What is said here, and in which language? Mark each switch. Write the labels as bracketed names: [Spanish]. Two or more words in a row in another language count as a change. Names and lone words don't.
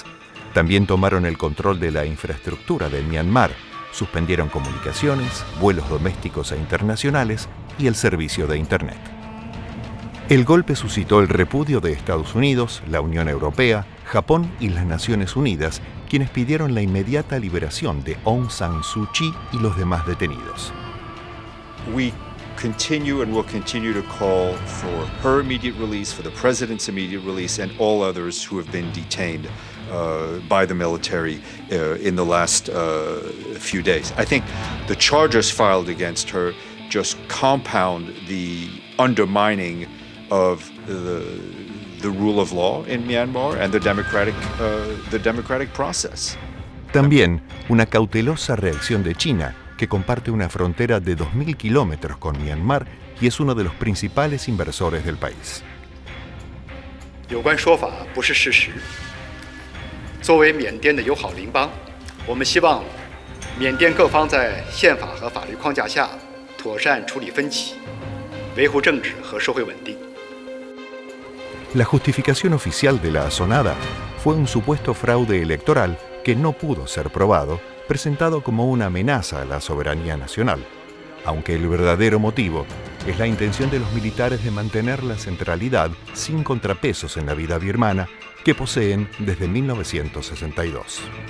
[Spanish] También tomaron el control de la infraestructura de Myanmar, suspendieron comunicaciones, vuelos domésticos e internacionales y el servicio de Internet. El golpe suscitó el repudio de Estados Unidos, la Unión Europea, Japón y las Naciones Unidas, quienes pidieron la inmediata liberación de Aung San Suu Kyi y los demás detenidos. [English] We continue and will continue to call for her immediate release, for the president's immediate release, and all others who have been detained by the military in the last few days. I think the charges filed against her just compound the undermining of the rule of law in Myanmar and the democratic process. [Spanish] También una cautelosa reacción de China, que comparte una frontera de 2.000 kilómetros con Myanmar y es uno de los principales inversores del país. [Chinese] 有关说法不是事实。作为缅甸的友好邻邦，我们希望缅甸各方在宪法和法律框架下妥善处理分歧，维护政治和社会稳定。 [Spanish] La justificación oficial de la asonada fue un supuesto fraude electoral que no pudo ser probado, presentado como una amenaza a la soberanía nacional, aunque el verdadero motivo es la intención de los militares de mantener la centralidad sin contrapesos en la vida birmana que poseen desde 1962.